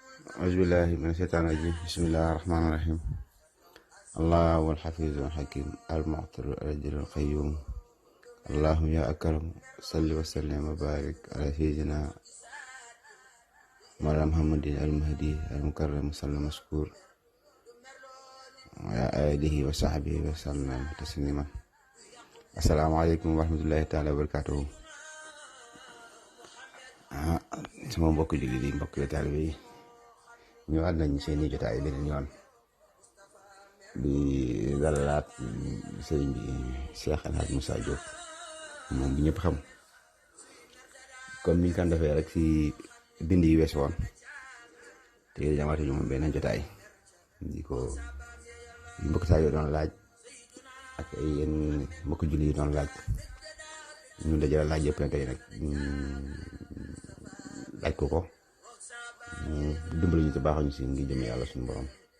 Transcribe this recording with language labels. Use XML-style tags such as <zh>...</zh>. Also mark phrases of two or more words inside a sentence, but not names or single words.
<ar>أعوذ بالله من الشيطان الرجيم بسم الله الرحمن الرحيم الله هو الحفيظ الحكيم المعطر الأجر القيوم اللهم يا أكرم صل وسلم وبارك على سيدنا مولانا محمد المهدي المكرم صلى مشكور وعلى آله وصحبه وسلم تسليما. السلام عليكم ورحمة الله تعالى وبركاته.</ar> <wo>sama mbokk jullit yi mbokk taalibe yi ñëwaat nañ seeni jotaay beneen yoon di dalalaat sëriñ bi Cheikh El Hadj Moussa Diop moom bi ñëpp xam comme niñ kan defee rek ci bind yi wees woon te jamaate ñu moom beneen jotaay di ko mbokk saa yoo doon laaj ak ay yenn mbokk jullit yi doon laaj ñu dajale laaj yëpp tey nag laaj ko dimbali ñu te baaxuñu si ngi jëm yàlla suñu borom.</wo>